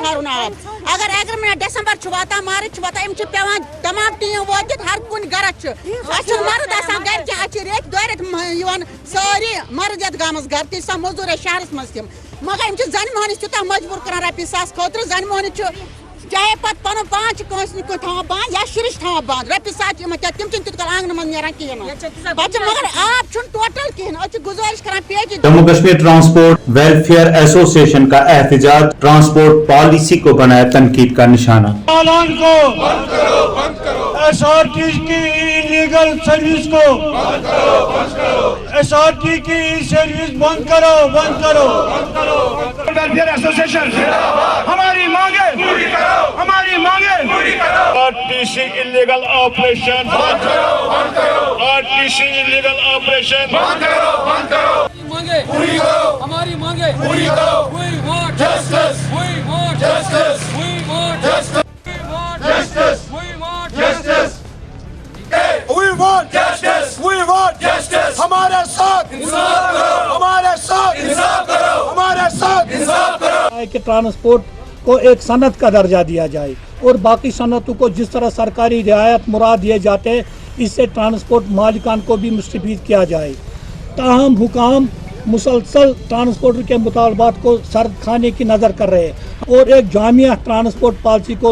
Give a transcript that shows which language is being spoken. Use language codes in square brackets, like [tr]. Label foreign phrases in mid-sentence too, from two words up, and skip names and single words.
[ks] ژھارُن آب اگر 11 ڈٮ۪سَمبر چھُ واتان مارٕچ چھُ واتان یِم چھِ پٮ۪وان تمام ٹیٖم وٲتِتھ ہر کُنہِ گرَس چھُ اَسہِ چھُنہٕ مرٕد آسان گرِ کینٛہہ اَسہِ چھِ رٮ۪تۍ 2 رٮ۪تھ یِوان سٲری مرٕد یَتھ گامَس گرٕ تہِ چھِ آسان موٚزوٗر اَسہِ شہرَس منٛز تِم مگر یِم چھِ زَنہِ مۄہنِس تیوٗتاہ مجبوٗر کران رۄپیہِ ساس خٲطرٕ زَنہِ مۄہنِس چھُ چاہے پَتہٕ پَنُن پان چھِ کٲنٛسہِ نہٕ کٲنٛسہِ تھاوان بنٛد یا شُرِس چھِ تھاوان بنٛد رۄپیہِ ساس چھِ یِمن تِم چھِنہٕ تیوٗت کال آنٛگنہٕ منٛز نیران کِہیٖنۍ نہٕ پَتہٕ چھِ مگر آب چھُنہٕ ٹوٹل کِہیٖنۍ أسۍ چھِ گُزٲرِش کران PhD [ur] جموں کشمیر ٹرانسپورٹ ویلفیئر ایسوسی ایشن کا احتجاج [en] transport policy [ur] کو بنایا تنقید کا نشانہ چالان کو SRT کی [en] illegal service [ur] کو SRT کی سروس بند کرو [en] welfare association [ur] ہماری مانگیں پوری کرو ہماری مانگیں پوری کرو RTC [en] illegal operation [ur] بند کرو RTC [en] illegal operation [ur] بند کرو مانگیں پوری کرو ہماری مانگیں پوری کرو [en] we want justice we want justice we want justice we want justice we want justice we want justice we want justice [ur] ہمارے ساتھ انصاف کرو ہمارے ساتھ انصاف کرو ہمارے ساتھ انصاف کرو کہ ٹرانسپورٹ کو ایک صنعت کا درجہ دیا جائے اور باقی صنعتوں کو جس طرح سرکاری رعایت مراد دیے جاتے ہیں اس سے ٹرانسپورٹ مالکان کو بھی مستفید کیا جائے تاہم حکام مسلسل ٹرانسپورٹ کے مطالبات کو سر خانے کی نذر کر رہے ہیں اور ایک جامع [en] transport policy [ur] کو